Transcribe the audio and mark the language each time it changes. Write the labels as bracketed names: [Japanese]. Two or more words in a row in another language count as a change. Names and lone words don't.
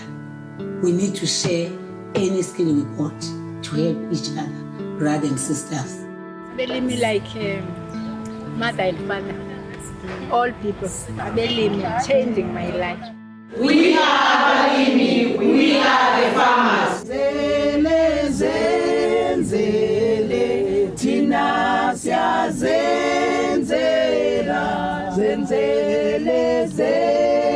[English] We need to share any skill we got to help each other, brothers and sisters. Abalimi like mother and father. All people, Abalimi, changing my life. We are Abalimi, we are the farmers. [Zulu] Zele, zenzele, tina siya zenzela, zenzele, zenzele.